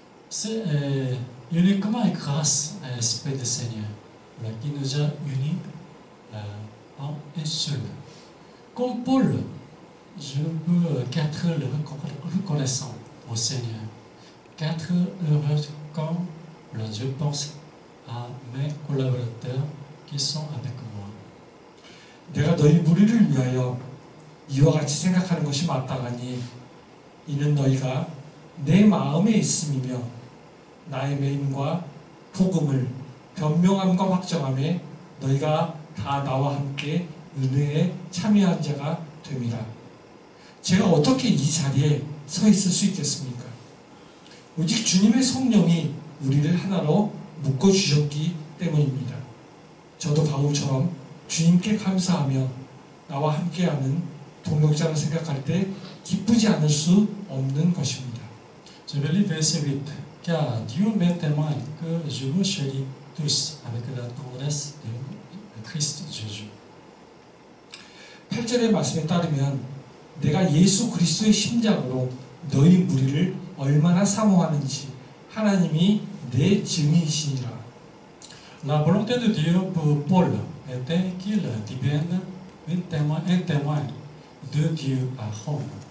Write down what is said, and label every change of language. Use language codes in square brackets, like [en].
[fr] C'est uniquement grâce à l'Esprit du Seigneur qui nous a unis en un seul. Comme Paul, je peux qu'être reconnaissant au Seigneur, qu'être heureux quand je pense à mes collaborateurs qui sont avec moi. [ko] 내가 너희 무리를 위하여 이와 같이 생각하는 것이 마땅하니 이는 너희가 내 마음에 있음이며 나의 메임과 복음을 변명함과 확정함에 너희가 다 나와 함께 은혜에 참여한 자가 됨이라. 제가 어떻게 이 자리에 서 있을 수 있겠습니까? 오직 주님의 성령이 우리를 하나로 묶어주셨기 때문입니다. 저도 바울처럼 주님께 감사하며 나와 함께하는 동역자를 생각할 때 기쁘지 않을 수 없는 것입니다. [fr] Je vais lire verset 8. Car Dieu m'est témoin que je vous chéris tous avec la tendresse de Christ Jésus. [ko] 8절의 말씀에 따르면 내가 예수 그리스도의 심장으로 너희 무리를 얼마나 사모하는지 하나님이 내 증인이시니라. [fr] La volonté de Dieu pour Paul était qu'il devienne un témoin de Dieu à Rome.